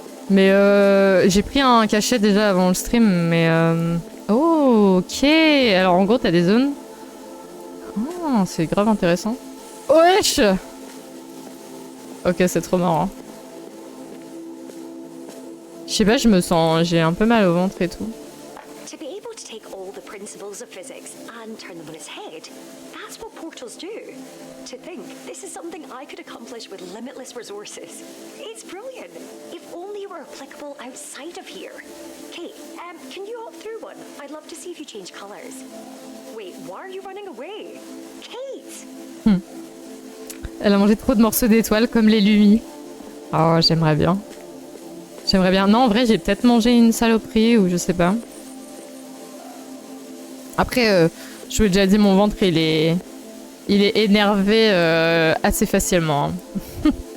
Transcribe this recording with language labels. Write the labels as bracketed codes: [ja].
[fr] Mais j'ai pris un cachet déjà avant le stream, mais oh, ok. Alors en gros, t'as des zones. Oh, c'est grave intéressant. Wesh. Ok, c'est trop marrant. Je sais pas, j'ai un peu mal au ventre et tout. [en] To be able to take all the principles of physics and turn them on its head, that's what portals do. To think this is something I could accomplish with limitless resources. It's brilliant. If only it were applicable outside of here. Kate, can you hop through one? I'd love to see if you change colors. Wait, why are you running away? Kate! [fr] Elle a mangé trop de morceaux d'étoiles comme les Lumis. Oh, j'aimerais bien. J'aimerais bien. Non, en vrai, j'ai peut-être mangé une saloperie ou je sais pas. Après, je vous ai déjà dit, mon ventre, il est énervé assez facilement. Hein.